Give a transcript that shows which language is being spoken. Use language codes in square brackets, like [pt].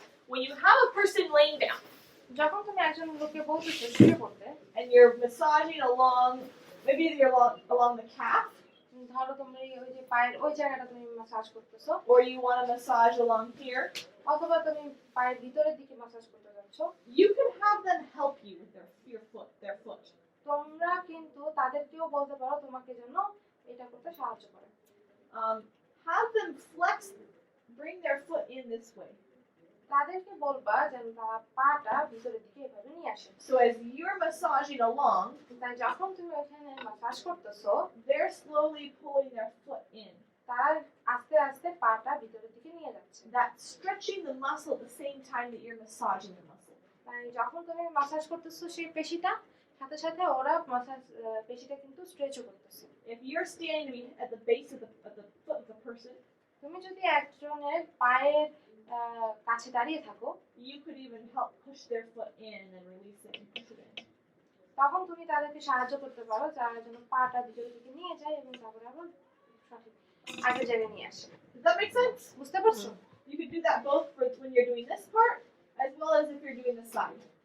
[en] When you have a person laying down [bn] যখন তুমি একজন লোককে বলতেছো শুয়ে পড়তে, [en] and you're massaging along, maybe you're along the calf, [bn] ধরো তোমরা ওই যে পায়ের ওই জায়গাটা তুমি মাসাজ করতেছো, [en] or you want to massage along here, [bn] অথবা তুমি পায়ের ভিতরের দিকে মাসাজ করতে যাচ্ছ, [en] you can have them help you with their foot. [bn] তোমরা কিন্তু তাদেরকেও বলতে পারো তোমাকে যেন এটা করতে সাহায্য করে। [en] Have them bring their foot in this way. [bn] তাদেরকে বলবা যেন তারা পাটা ভিতরের দিকে এভাবে নিয়ে আসে। [en] So as you're massaging along, [bn] তাই যখন তুমি ওখানে মাসাজ করতেছো [en] they're slowly pulling their foot in. [bn] তারা আস্তে আস্তে পাটা ভিতরের দিকে নিয়ে যাচ্ছে। [en] That's stretching the muscle at the same time that you're massaging the muscle. [bn] তাই যখন তুমি মাসাজ করতেছো সেই পেশিটা সাথে সাথে ওরা মাসাজ পেশিটা কিন্তু স্ট্রেচও করতেছে। [en] If you're standing at the base of the foot of the person, [bn] তুমি যদি একজনের পায়ের কাছে দাঁড়িয়ে থাকো [en] you could even help push their foot in and release it and push it in. [bn] তখন তুমি তাদেরকে সাহায্য করতে পারো যারা যেন পাটা ভিতরের দিকে নিয়ে যায় এবং তারপরে আবার সঠিক আগের জায়গায় নিয়ে আসে। [en] Does that make sense? [bn] বুঝতে পারছো? [en] You could do that both for when you're doing this part as well as if you're doing this side.